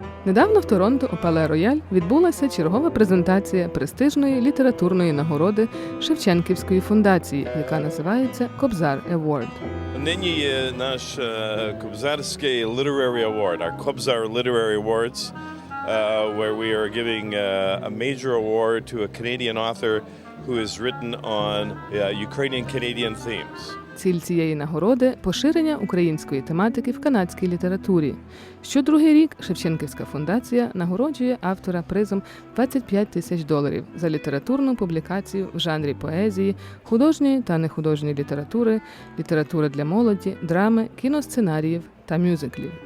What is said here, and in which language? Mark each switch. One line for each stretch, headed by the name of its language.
Ukrainian: Недавно в Торонто у Пале Рояль відбулася чергова презентація престижної літературної нагороди Шевченківської фундації, яка називається Кобзар Award. Нині є наш Кобзарський
English: Literary Award, our Kobzar Literary Awards, where we are giving a major award to a Canadian author who has written on Ukrainian-Canadian themes.
Ukrainian: Ціль цієї нагороди – поширення української тематики в канадській літературі. Щодругий рік Шевченківська фундація нагороджує автора призом $25 000 за літературну публікацію в жанрі поезії, художньої та нехудожньої літератури, літератури для молоді, драми, кіносценаріїв та мюзиклів.